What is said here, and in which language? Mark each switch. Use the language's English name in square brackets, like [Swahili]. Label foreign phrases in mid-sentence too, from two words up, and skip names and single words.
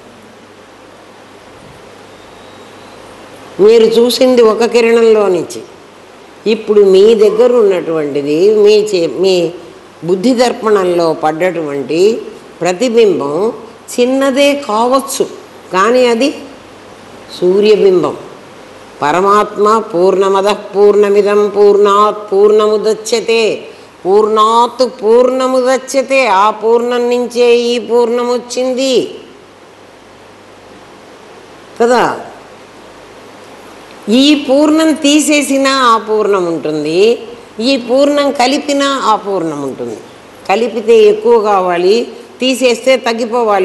[Telugu] మీరు చూసింది ఒక కిరణంలో నుంచి. ఇప్పుడు మీ దగ్గర ఉన్నటువంటిది మీ బుద్ధి దర్పణంలో పడ్డటువంటి ప్రతిబింబం చిన్నదే కావచ్చు, కానీ అది సూర్యబింబం. [Sanskrit] పరమాత్మ పూర్ణమద పూర్ణమిదం పూర్ణాత్ పూర్ణముదచ్యతే, పూర్ణాత్ పూర్ణముదచ్యతే. [Telugu] ఆ పూర్ణం నుంచే ఈ పూర్ణం వచ్చింది కదా. ఈ పూర్ణం తీసేసినా ఆ పూర్ణం ఉంటుంది, ఈ పూర్ణం కలిపినా ఆ పూర్ణం ఉంటుంది. కలిపితే ఎక్కువ కావాలి, తీసేస్తే తగ్గిపోవాలి.